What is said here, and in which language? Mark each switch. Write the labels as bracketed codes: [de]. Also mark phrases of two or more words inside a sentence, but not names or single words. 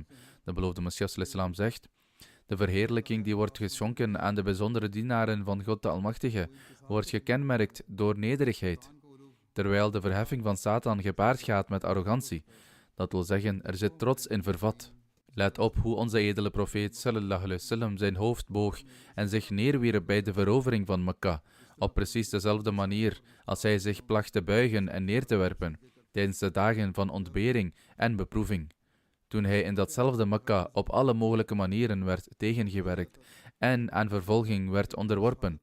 [nl] De beloofde Messias al-Islam zegt: de verheerlijking die wordt geschonken aan de bijzondere dienaren van God de Almachtige, wordt gekenmerkt door nederigheid, terwijl de verheffing van Satan gepaard gaat met arrogantie. Dat wil zeggen, er zit trots in vervat. Let op hoe onze edele profeet [ar] صلى الله عليه وسلم [nl] zijn hoofd boog en zich neerwierp bij de verovering van Mekka, op precies dezelfde manier als hij zich placht te buigen en neer te werpen, tijdens de dagen van ontbering en beproeving. Toen hij in datzelfde Mekka op alle mogelijke manieren werd tegengewerkt en aan vervolging werd onderworpen.